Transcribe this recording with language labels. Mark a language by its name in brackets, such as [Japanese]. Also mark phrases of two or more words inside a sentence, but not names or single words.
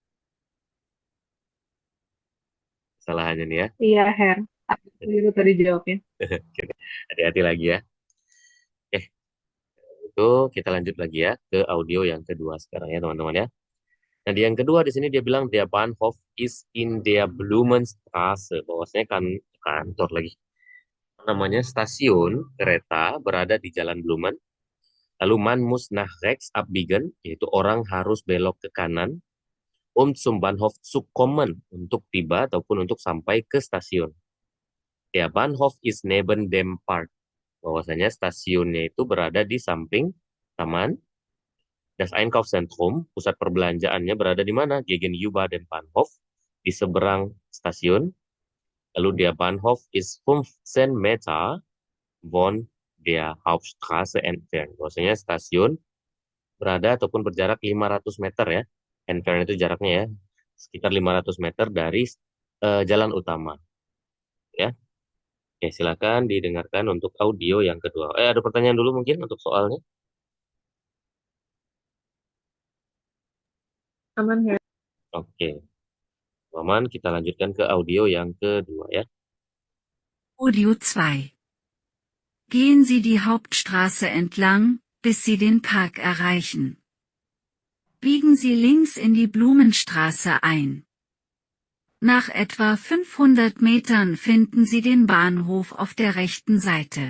[Indonesian] Kesalahannya nih ya. Iya, Her. Aku keliru tadi jawabnya. Hati-hati lagi ya. Eh, itu kita lanjut lagi ya ke audio yang kedua sekarang ya teman-teman ya. Nah, di yang kedua di sini dia bilang [German] der Bahnhof is in der Blumenstraße. [Indonesian] Bahwasanya kan kantor lagi. Namanya stasiun kereta berada di Jalan Blumen. [German] Lalu man muss nach rechts abbiegen, [Indonesian] yaitu orang harus belok ke kanan. [German] Zum Bahnhof zu kommen, [Indonesian] untuk tiba ataupun untuk sampai ke stasiun. [German] Der Bahnhof ist neben dem Park. [Indonesian] Bahwasanya stasiunnya itu berada di samping taman. [German] Das Einkaufszentrum, [Indonesian] pusat perbelanjaannya berada di mana? [German] Gegenüber dem Bahnhof, [Indonesian] di seberang stasiun. [German] Lalu der Bahnhof ist 15 Meter von der Hauptstraße entfernt. [Indonesian] Bahwasanya stasiun berada ataupun berjarak 500 meter ya. Entfernt itu jaraknya ya, sekitar 500 meter dari jalan utama. Ya, oke, silakan didengarkan untuk audio yang kedua. Ada pertanyaan dulu mungkin untuk soalnya? Aman, Her. Oke, aman. Kita lanjutkan ke audio yang kedua ya. Audio 2. [German] Gehen Sie die Hauptstraße entlang, bis Sie den Park erreichen. Biegen Sie links in die Blumenstraße ein. Nach etwa 500 Metern finden Sie den Bahnhof auf der rechten Seite.